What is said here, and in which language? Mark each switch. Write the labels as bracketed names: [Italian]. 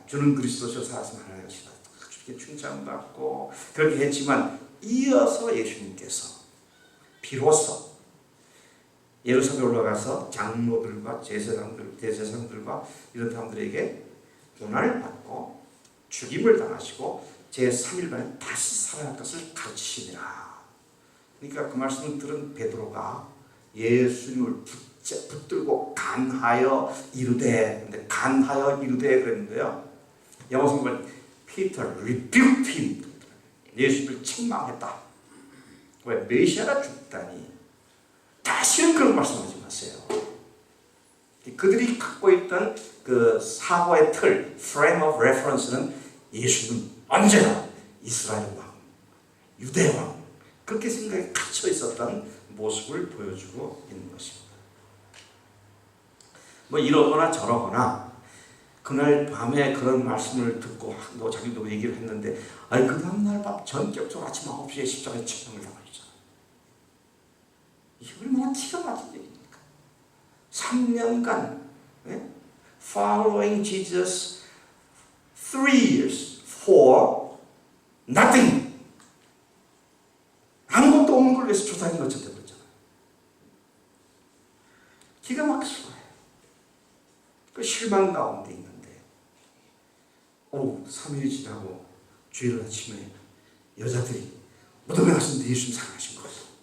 [Korean] 주는 그리스도시요 살아서 하나님 것이다. 주께 칭찬받고 그렇게 했지만 이어서 예수님께서 비로소 예루살렘에 올라가서 장로들과 대제사장들과 이런 사람들에게 고난을 받고 죽임을 당하시고 제3일 만에 다시 살아날 것을 가르치시니라. 그러니까 그 말씀을 들은 베드로가 예수님을 붙들고 간하여 이르되, 근데 간하여 이르되 그랬는데요. 영어 성경은 [English] Peter rebuked him. [Korean] 예수님을 책망했다. 왜? 메시아가 죽다니. 다시는 그런 말씀하지 마세요. 그들이 갖고 있던 그 사고의 틀, [English] frame of reference [Korean] 는 예수는 언제나 이스라엘 왕, 유대 왕, 그렇게 생각에 갇혀 있었던 모습을 보여주고 있는 것입니다. 뭐 이러거나 저러거나 그날 밤에 그런 말씀을 듣고 자기도 얘기를 했는데 아니 그 다음날 밤 전격적으로 아침 9시에 십자가에 책망을 당하셨잖아요. 이게 얼마나 기가 막힌 얘기입니까? 3년간 [English] following Jesus 3 years for nothing. [Korean] 아무것도 없는 걸 위해서 조사하는 것처럼 되버렸잖아요. 기가 막힐 거예요. 그 실망 가운데 있는데 3일이 지나고 주일 아침에 여자들이 무덤에 가셨는데 예수님 살아나신 거예요.